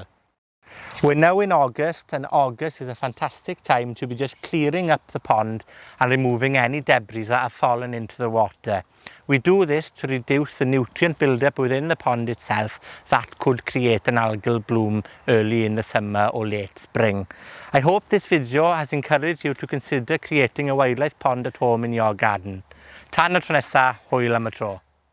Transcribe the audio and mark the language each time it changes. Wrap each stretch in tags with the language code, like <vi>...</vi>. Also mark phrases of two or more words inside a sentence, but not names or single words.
<en>We're now in August, and August is a fantastic time to be just clearing up the pond and removing any debris that have fallen into the water. We do this to reduce the nutrient buildup within the pond itself that could create an algal bloom early in the summer or late spring. I hope this video has encouraged you to consider creating a wildlife pond at home in your garden.</en> <cy>Tan y tro nesa, hwyl am y tro.</cy>